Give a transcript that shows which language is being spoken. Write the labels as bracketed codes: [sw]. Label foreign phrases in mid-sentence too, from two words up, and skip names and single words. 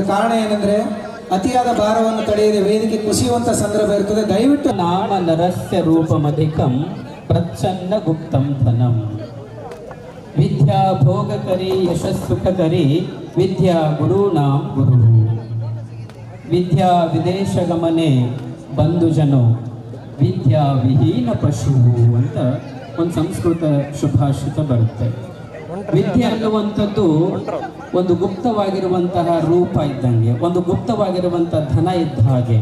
[kn] ಕಾರಣ ಏನಂದ್ರೆ ಅತಿಯಾದ ಭಾರವನ್ನು ತಡೆಯದೆ ವೇದಿಕೆ ಕುಸಿಯುವಂತ ಸಂದರ್ಭ ಇರ್ತದೆ. ದಯವಿಟ್ಟು [sa] ನಾಮ ನರಸ್ಯ ರೂಪಮಧಿಕಂ ಪ್ರಚ್ಛನ್ನ ಗುಪ್ತಂ ಧನಂ ವಿದ್ಯಾ ಭೋಗಕರಿ ಯಶಸ್ಸುಖಕರಿ ವಿದ್ಯಾ ಗುರುನಾಂ ಗುರು ವಿದ್ಯಾ ವಿದೇಶ ಗಮನೆ ಬಂಧುಜನೋ ವಿದ್ಯಾ ವಿಹೀನ ಪಶು [kn] ಅಂತ ಒಂದು ಸಂಸ್ಕೃತ ಸುಭಾಷಿತ ಬರುತ್ತೆ. ವಿದ್ಯೆ ಅನ್ನುವಂಥದ್ದು ಒಂದು ಗುಪ್ತವಾಗಿರುವಂತಹ ರೂಪ ಇದ್ದಂಗೆ, ಒಂದು ಗುಪ್ತವಾಗಿರುವಂತಹ ಧನ ಇದ್ದ ಹಾಗೆ.